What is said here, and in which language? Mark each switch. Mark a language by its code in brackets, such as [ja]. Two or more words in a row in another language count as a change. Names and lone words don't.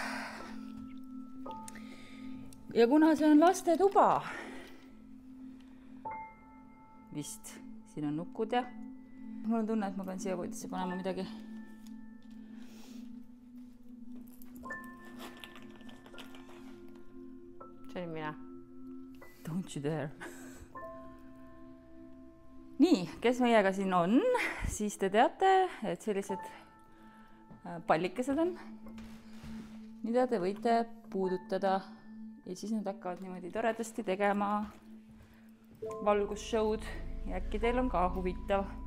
[et] Ja kuna see on laste tuba, vist siin on nukud ja mul on tunne, et ma pean siia voodisse panema midagi. See oli mina. [en] Don't you dare. [et] Nii, kes meiega siin on, siis te teate, et sellised pallikesed on, mida te võite puudutada ja siis nad hakkavad niimoodi toredasti tegema valgusshow'd ja äkki teil on ka huvitav.